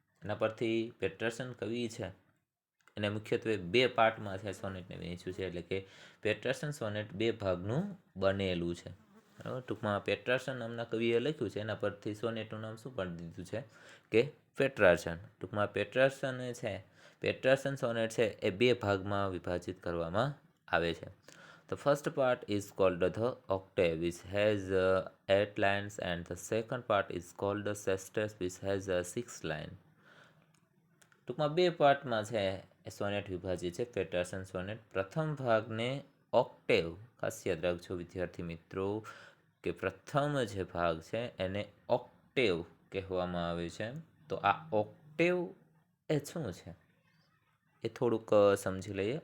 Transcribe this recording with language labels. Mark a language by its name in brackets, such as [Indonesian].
[Gujarati] એના પરથી પેટરસન કવિ છે એને મુખ્યત્વે બે પાર્ટમાં છે સોનેટને વહેંચ્યું છે, એટલે કે પેટરસન સોનેટ બે ભાગનું બનેલું છે. બરાબર, ટૂંકમાં પેટ્રાર્ચન નામના કવિએ લખ્યું છે, એના પરથી સોનેટનું નામ શું પાડી દીધું છે કે પેટ્રાર્ચન. ટૂંકમાં પેટ્રાર્ચન છે, પેટ્રાર્ચન સોનેટ છે એ બે ભાગમાં વિભાજિત કરવામાં આવે છે. [English] The first part is called the octave, which has 8 lines, and the second part is called the sestet, which has 6 lines. [Gujarati] ટૂંકમાં બે પાર્ટમાં છે એ સોનેટ વિભાજિત છે પેટરસન સોનેટ. પ્રથમ ભાગને ઓક્ટેવ, ખાસ યાદ રાખજો વિદ્યાર્થી મિત્રો કે પ્રથમ જે ભાગ છે એને ઓક્ટેવ કહેવામાં આવે છે. તો આ ઓક્ટેવ એ શું છે એ થોડુંક સમજી લઈએ.